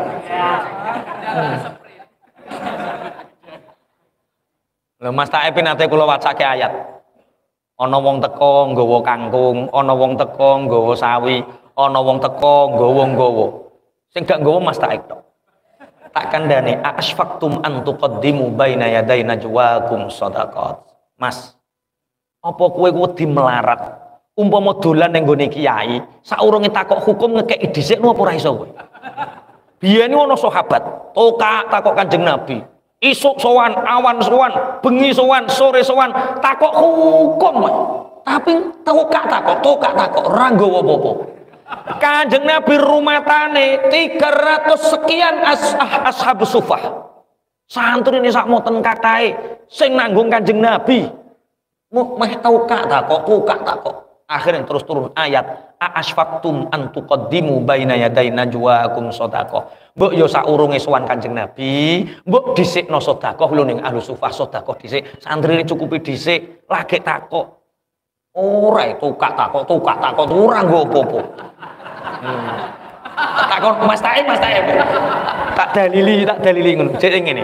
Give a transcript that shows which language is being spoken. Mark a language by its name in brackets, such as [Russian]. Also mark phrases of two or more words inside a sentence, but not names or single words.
[Javanese] Lho Mas Taib nate kula wacake ayat. Ana wong teka nggawa kangkung, ana wong teka nggawa sawi, ana wong teka nggawa-nggawa. Sing gak nggawa Mas Taib tok. Tak kandhane [Arabic] أأشفقتم أن تقدموا بين يدي نجواكم صدقات. [Javanese] Mas, apa kowe wedi melarat? Umpama dolan ning gone kiai, saurunge takok hukum ngekeki dhisik ora iso kowe. Biyen ana sahabat, takok Kanjeng Nabi. Isuk sowan, awan sowan, bengi sowan, sore sowan, takok hukum. Tapi tokak takok, ora nggawa apa-apa. Kanjeng Nabi rumatane 300 sekian [Arabic] أصحاب الصفة. [Javanese] Santri ini sak moten katahe sing nanggung Kanjeng Nabi. Meh tokak takok. Akhirnya terus turun ayat [Arabic] أأشفقتم أن تقدموا بين يدي نجواكم صدقة. [Javanese] Mbok yo saurunge sowan Kanjeng Nabi, mbok dhisikno sedekah lho ning [Arabic] أهل الصفة [Javanese] sedekah dhisik, santrine cukupi dhisik, lagi takok. Ora tukak takok ora nggo apa-apa. Takon Mas Taib. Tak dalili ngono. Jek ngene.